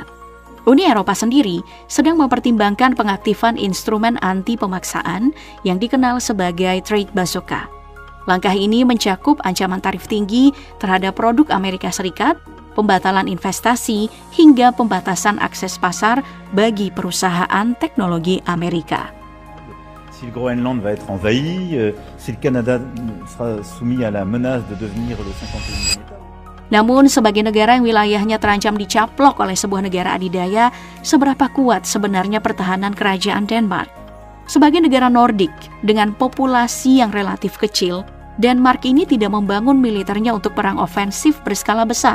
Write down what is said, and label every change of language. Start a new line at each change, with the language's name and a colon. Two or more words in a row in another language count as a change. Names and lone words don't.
Indonesian: Uni Eropa sendiri sedang mempertimbangkan pengaktifan instrumen anti pemaksaan yang dikenal sebagai
English: trade bazooka.
Indonesian: Langkah ini mencakup ancaman tarif tinggi terhadap produk Amerika Serikat, pembatalan investasi, hingga pembatasan akses pasar bagi perusahaan teknologi Amerika.
French: Si le Groenland va être envahi, si le Canada sera soumis à la menace de devenir le 51e État.
Indonesian: Namun, sebagai negara yang wilayahnya terancam dicaplok oleh sebuah negara adidaya, seberapa kuat sebenarnya pertahanan kerajaan Denmark? Sebagai negara Nordik dengan populasi yang relatif kecil, Denmark ini tidak membangun militernya untuk perang ofensif berskala besar.